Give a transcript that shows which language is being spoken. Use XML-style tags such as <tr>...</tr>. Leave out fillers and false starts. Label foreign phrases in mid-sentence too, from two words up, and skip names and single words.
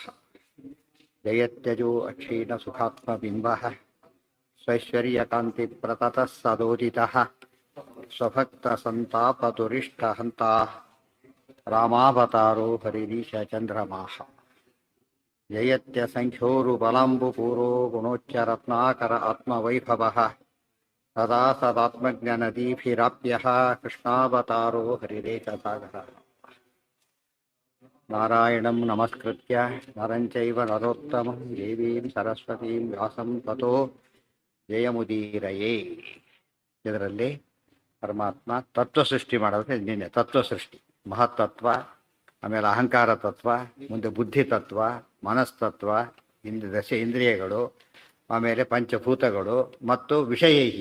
<sa>ಜಯತ್ಯಜೋ ಅಕ್ಷೀಣಸುಖಾತ್ಮಬಿಂಬಃ ಸ್ವೈಶ್ವರ್ಯಕಾಂತಿಪ್ರತತಃ ಸದೋದಿತಃ ಸ್ವಭಕ್ತಸಂತಾಪದುರಿಷ್ಟಹಂತ ರಾಮಾವತಾರೋ ಹರಿರೀಶಚಂದ್ರಮಾಃ. ಜಯತ್ಯಸಂಖ್ಯೋರುಬಲಾಂಬುಪೂರೋ ಗುಣೋಚ್ಚರತ್ನಾಕರ ಆತ್ಮವೈಭವಃ ಸದಾ ಸದಾತ್ಮಜ್ಞಾನದೀಭಿರಾಪ್ಯಃ ಕೃಷ್ಣಾವತಾರೋ ಹರಿರೇಕಸಾಗರಃ. ನಾರಾಯಣಂ ನಮಸ್ಕೃತ್ಯ ನರಂ ಚೈವ ನರೋತ್ತಮಂ ದೇವೀಂ ಸರಸ್ವತೀಂ ವ್ಯಾಸಂ ತತೋ ಜಯಮುದೀರಯೇ.</sa> <kn>ಇದರಲ್ಲಿ ಪರಮಾತ್ಮ ತತ್ವ ಸೃಷ್ಟಿ ಮಾಡೋದ್ರೆ ನಿನ್ನೆ ತತ್ವ ಸೃಷ್ಟಿ, ಮಹತ್ತತ್ವ, ಆಮೇಲೆ ಅಹಂಕಾರ ತತ್ವ, ಮುಂದೆ ಬುದ್ಧಿ ತತ್ವ, ಮನಸ್ತತ್ವ, ದಶ ಇಂದ್ರಿಯಗಳು, ಆಮೇಲೆ ಪಂಚಭೂತಗಳು ಮತ್ತು ವಿಷಯೈಹಿ.</kn>